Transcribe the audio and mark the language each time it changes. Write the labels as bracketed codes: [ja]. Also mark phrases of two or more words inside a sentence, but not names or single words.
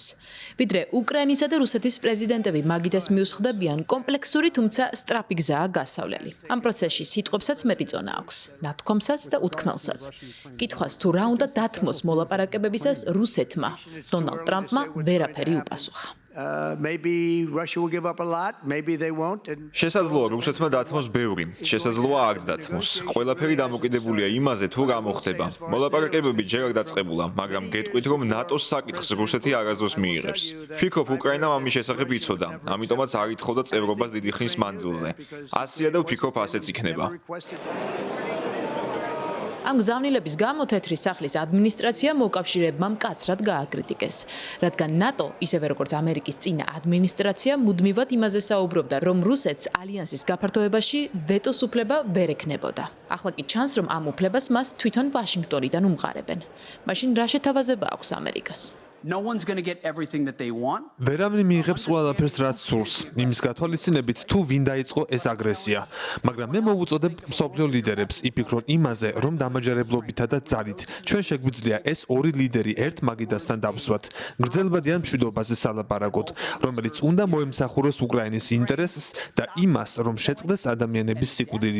[ka] ვიდრე უკრაინისა და რუსეთის პრეზიდენტები მაგიდას მიუსხდებიან, კომპლექსური, თუმცა სწრაფი გზაა გასავლელი. ამ პროცესში სიტყვებსაც მეტი წონა აქვს, ნათქვამსაც და უთქმელსაც. კითხვას თუ რა უნდა დათმოს მოლაპარაკებებისას რუსეთმა, დონალდ ტრამპმა ვერაფერი უპასუხა. [en] Maybe Russia will give up a lot, maybe they won't. [ka] შესაძლოა რუსეთმა დათმოს ბევრი, შესაძლოა არც დათმოს. ყველაფერი დამოკიდებულია იმაზე, თუ რა მოხდება. მოლაპარაკებები ჯერ არ დაწყებულა, მაგრამ გეტყვით, რომ ნატოს საკითხს რუსეთი არასდროს მიიღებს. ვფიქრობ, უკრაინამ ამის შესახებ იცოდა, ამიტომაც არ ითხოვდა წევრობას დიდი ხნის მანძილზე. ასეა და ვფიქრობ, ასეც იქნება. ამ გზავნილების გამო თეთრი სახლის ადმინისტრაცია მოკავშირეებმა მკაცრად გააკრიტიკეს, რადგან ნატო, ისევე როგორც ამერიკის წინა ადმინისტრაცია, მუდმივად იმაზე საუბრობდა, რომ რუსეთს ალიანსის გაფართოებაში ვეტოს უფლება ვერ ექნებოდა. ახლა კი ჩანს, რომ ამ უფლებას მას თვითონ ვაშინგტონიდან უმყარებენ. მაშინ რა შეთავაზება აქვს ამერიკას? [en] No one's going to get everything that they want. [ka] ვერავინ მიიღებს ყველაფერს, რაც სურს. იმის გათვალისწინებით, თუ ვინ დაიწყო ეს აგრესია. მაგრამ მე მოვუწოდებ მსოფლიო ლიდერებს იფიქრონ იმაზე, რომ დამაჯერებლობითა და ძალით ჩვენ შეგვიძლია ეს ორი ლიდერი ერთ მაგიდასთან დავსვათ. გრძელვადიან მშვიდობაზე სალაპარაკოთ, რომელიც უნდა მოემსახუროს უკრაინის ინტერესს და იმას, რომ შეწყდეს ადამიანების სიკვდილი.